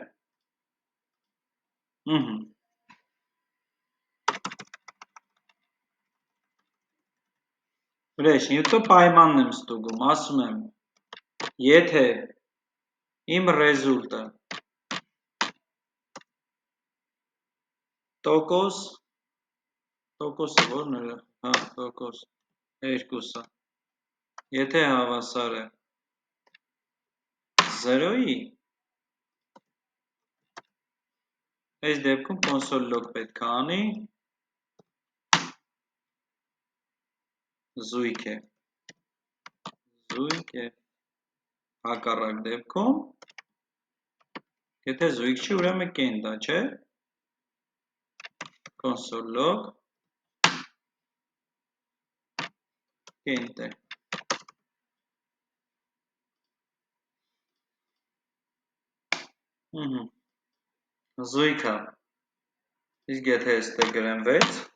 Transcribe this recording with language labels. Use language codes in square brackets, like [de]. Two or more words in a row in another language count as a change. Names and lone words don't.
[hy] Վրեջ, հետո պայմանն եմ ստուգում, ասում եմ, եթե իմ result-ը տոկոսը որն է, տոկոս 2-ը, եթե հավասար է 0-ի, այս դեպքում [en] console log [hy] պետք է անի, զույգ է, հակառակ դեպքում, եթե զույգ չի, ուրեմն կենտ է, չէ, [en] console log [hy] կենտ է, զույգ է, իսկ եթե եստեղ գրեմ 6,